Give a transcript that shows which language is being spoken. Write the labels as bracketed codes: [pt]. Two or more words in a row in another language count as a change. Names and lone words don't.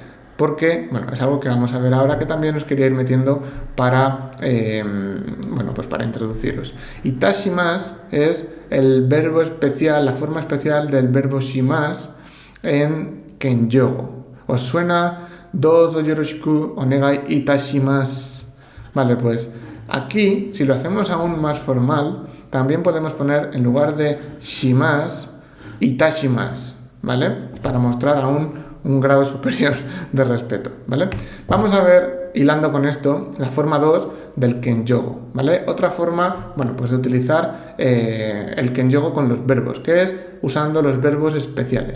[es] Porque, bueno, es algo que vamos a ver ahora, que también os quería ir metiendo para, para introduciros. Itashimasu es el verbo especial, la forma especial del verbo shimasu en kenjogo. ¿Os suena? [ja] どうぞよろしくお願いいたします. [es] Vale, pues aquí, si lo hacemos aún más formal, también podemos poner en lugar de shimasu, itashimasu, ¿vale? Para mostrar aún un grado superior de respeto, ¿vale? Vamos a ver, hilando con esto, la forma 2 del kenjogo, ¿vale? Otra forma, de utilizar el kenjogo con los verbos, que es usando los verbos especiales.